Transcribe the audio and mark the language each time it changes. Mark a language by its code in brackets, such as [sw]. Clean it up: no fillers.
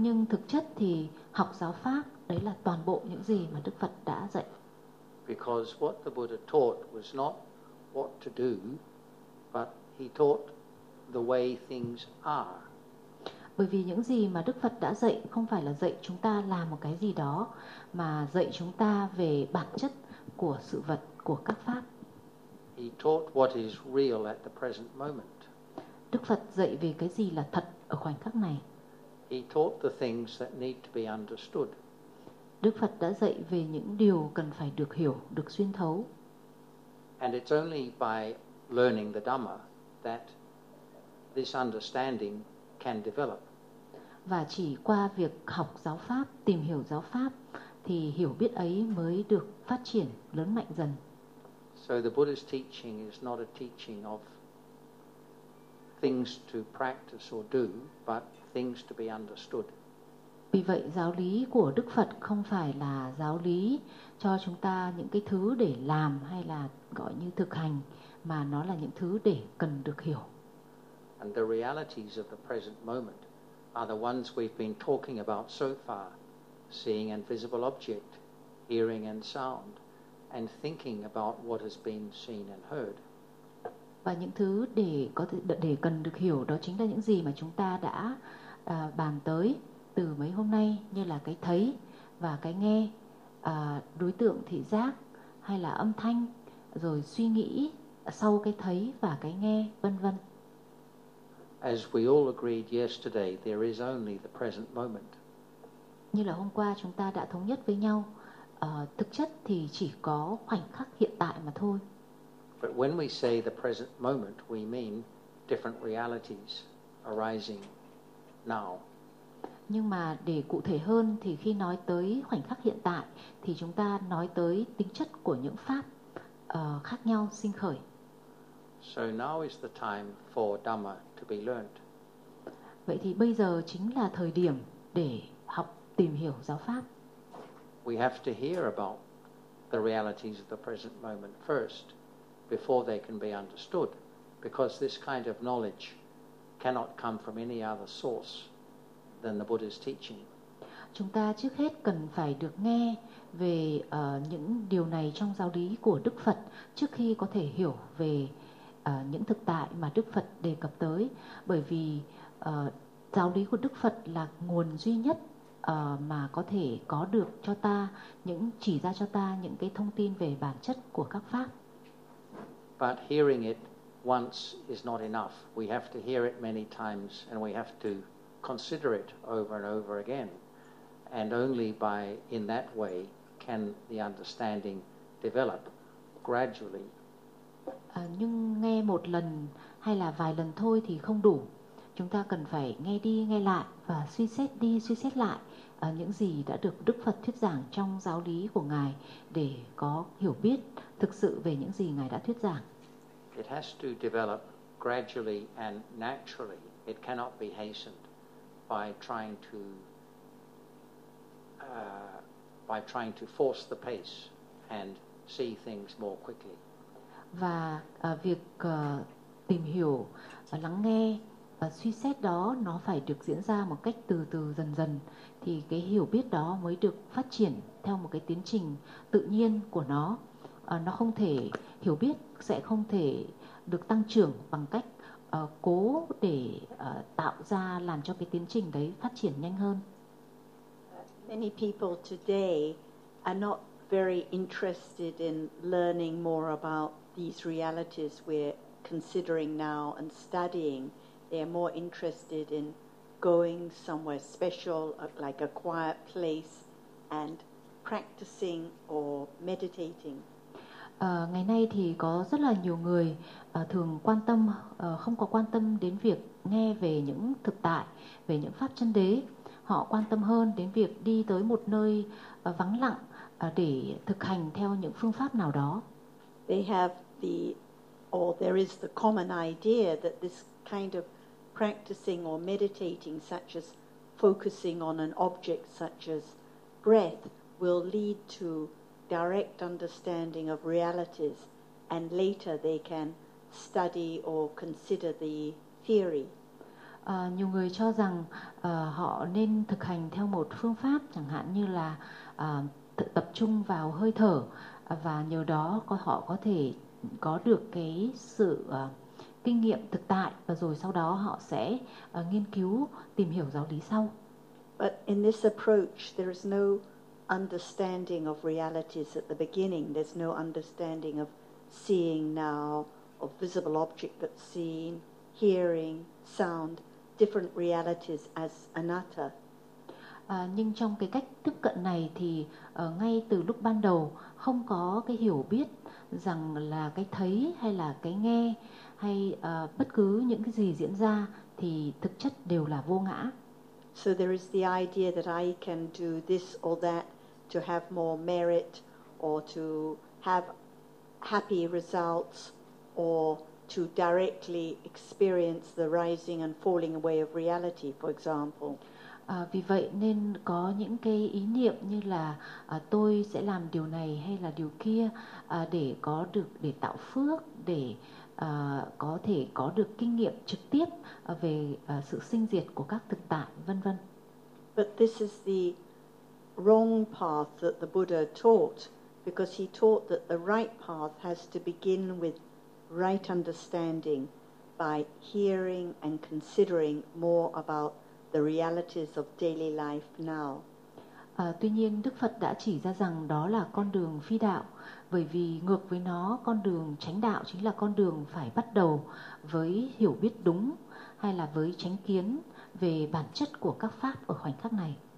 [vi] Thực chất thì học giáo pháp đấy là toàn bộ những gì mà Đức Phật đã dạy. [en] Because what the Buddha taught was not what to do, but he taught the way things are. [vi] Bởi vì những gì mà Đức Phật đã dạy không phải là dạy chúng ta làm một cái gì đó, mà dạy chúng ta về bản chất của sự vật, của các pháp. [en] He taught what is real at the present moment. [vi] Đức Phật dạy về cái gì là thật ở khoảnh khắc này. [en] He taught the things that need to be understood. [vi] Đức Phật đã dạy về những điều cần phải được hiểu, được xuyên thấu. [en] And it's only by learning the Dhamma that this understanding can develop. [vi] Và chỉ qua việc học giáo pháp, tìm hiểu giáo pháp, thì hiểu biết ấy mới được phát triển, lớn mạnh dần. [en] So the Buddha's teaching is not a teaching of things to practice or do, but things to be understood. [vi] Vì vậy, giáo lý của Đức Phật không phải là giáo lý cho chúng ta những cái thứ để làm hay là gọi như thực hành, mà nó là những thứ để cần được hiểu. [en] And the realities of the present moment are the ones we've been talking about so far: seeing and visible object, hearing and sound, and thinking about what has been seen and heard. [vi] Và những thứ để có thể, để cần được hiểu đó chính là những gì mà chúng ta đã bàn tới từ mấy hôm nay, như là cái thấy và cái nghe, đối tượng thị giác hay là âm thanh, rồi suy nghĩ sau cái thấy và cái nghe, vân vân. [en] As we all agreed yesterday, there is only the present moment. [vi] Như là hôm qua chúng ta đã thống nhất với nhau, Thực chất thì chỉ có khoảnh khắc hiện tại mà thôi. [en] But when we say the present moment, we mean different realities arising now. [vi] Nhưng mà để cụ thể hơn thì khi nói tới khoảnh khắc hiện tại thì chúng ta nói tới tính chất của những pháp khác nhau sinh khởi. [en] So now is the time for Dhamma to be learned. [vi] Vậy thì bây giờ chính là thời điểm để học tìm hiểu giáo pháp. [en] We have to hear about the realities of the present moment first before they can be understood, because this kind of knowledge cannot come from any other source than the Buddha's teaching. [vi] Chúng ta trước hết cần phải được nghe về những điều này trong giáo lý của Đức Phật trước khi có thể hiểu về những thực tại mà Đức Phật đề cập tới, bởi vì giáo lý của Đức Phật là nguồn duy nhất mà có thể có được cho ta những chỉ ra cho ta những cái thông tin về bản chất của các pháp. [en] But hearing it once is not enough. We have to hear it many times and we have to consider it over and over again. And only by in that way can the understanding develop gradually. [vi] Nhưng nghe một lần hay là vài lần thôi thì không đủ. Chúng ta cần phải nghe đi nghe lại và suy xét đi suy xét lại những gì đã được Đức Phật thuyết giảng trong giáo lý của Ngài để có hiểu biết thực sự về những gì Ngài đã thuyết giảng. [en] It has to develop gradually and naturally. It cannot be hastened by trying to force the pace and see things more quickly. [vi] Và việc tìm hiểu và lắng nghe và suy xét đó nó phải được diễn ra một cách từ từ dần dần, thì cái hiểu biết đó mới được phát triển theo một cái tiến trình tự nhiên của nó. Nó không thể hiểu biết sẽ không thể được tăng trưởng bằng cách cố để tạo ra làm cho cái tiến trình đấy phát triển nhanh hơn. [en] Many people today are not very interested in learning more about these realities we're considering now and studying. They are more interested in going somewhere special, like a quiet place, and practicing or meditating. [vi] Ngày nay thì có rất là nhiều người thường quan tâm, không có quan tâm đến việc nghe về những thực tại, về những pháp chân đế. Họ quan tâm hơn đến việc đi tới một nơi vắng lặng để thực hành theo những phương pháp nào đó. [en] They have there is the common idea that this kind of practicing or meditating, such as focusing on an object such as breath, will lead to direct understanding of realities, and later they can study or consider the theory. [vi] Nhiều người cho rằng họ nên thực hành theo một phương pháp, chẳng hạn như là tập trung vào hơi thở, và nhờ đó họ có thể có được cái sự kinh nghiệm thực tại, và rồi sau đó họ sẽ nghiên cứu tìm hiểu giáo lý sau. [en] But in this approach there is no understanding of realities at the beginning. There's no understanding of seeing now, of visible object that's seen, hearing, sound, different realities as anatta. [vi] Nhưng trong cái cách tiếp cận này thì ngay từ lúc ban đầu không có cái hiểu biết rằng là cái thấy hay là cái nghe hay bất cứ những cái gì diễn ra thì thực chất đều là vô ngã. [en] So there is the idea that I can do this or that to have more merit or to have happy results or to directly experience the rising and falling away of reality, for example. [vi] Vì vậy nên có những cái ý niệm như là tôi sẽ làm điều này hay là điều kia để có được, để tạo phước, để có thể có được kinh nghiệm trực tiếp về sự sinh diệt của các thực tại, vân vân. [en] But this is the wrong path that the Buddha taught, because he taught that the right path has to begin with right understanding by hearing and considering more about the realities of daily life now. [vi] Tuy nhiên Đức Phật đã chỉ ra rằng đó là con đường phi đạo, bởi vì ngược với nó, con đường chánh đạo chính là con đường phải bắt đầu với hiểu biết đúng hay là với chánh kiến về bản chất của các pháp ở khoảnh khắc này.